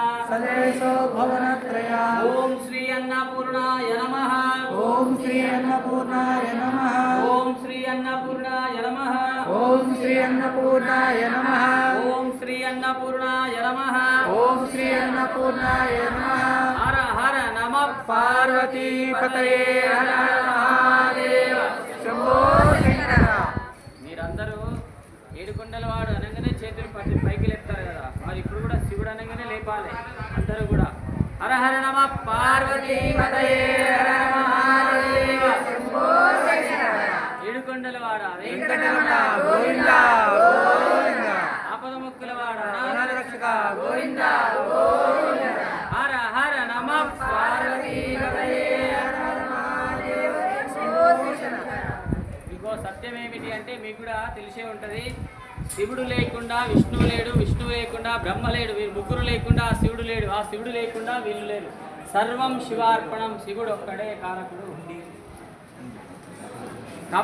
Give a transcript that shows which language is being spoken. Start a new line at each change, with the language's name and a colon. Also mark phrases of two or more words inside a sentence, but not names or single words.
Sanskrit: सदेशो भुवनत्रया ఓం శ్రీ అన్నపూర్ణాయ నమః ॐ श्री अन्नपूर्णाय नमः ఓం శ్రీ అన్నపూర్ణాయ నమః ॐ श्री अन्नपूर्णाय नमः ఓం శ్రీ అన్నపూర్ణాయ నమః ॐ श्री अन्नपूर्णाय नमः హర హర నమః पार्वती पतये हर हर महादेव शंभो शंकर
Telugu: మీరందరూ ఏడుకొండలవాడు అనగానే చేతులు పైకి లేపుతారు కదా, మరి ఇప్పుడు కూడా శివుడు అనగానే లేపాలి అందరూ కూడా.
Sanskrit: హర హర నమః పార్వతీ पतये हर हर महादेव शंभो शंकर
Telugu: ఏడుకొండలవాడ वेंकटरमण गोविंद गोविंद ఆపద ముక్కులవాడ रक्षक गोविंद गोविंद
Sanskrit: హర హర నమః पार्वती पतये हर हर महादेव शंभो शंकर
Telugu: మీకు సత్యం ఏమిటి అంటే మీకు కూడా తెలిసే ఉంటుంది. శివుడు లేకుండా విష్ణువు లేడు, విష్ణువు లేకుండా బ్రహ్మ లేడు, వీరు ముగ్గురు లేకుండా ఆ శివుడు లేడు, ఆ శివుడు లేకుండా వీళ్ళు లేరు.
Sanskrit: సర్వం శివార్పణం,
Telugu: శివుడు ఒక్కడే కారకుడు ఉంది.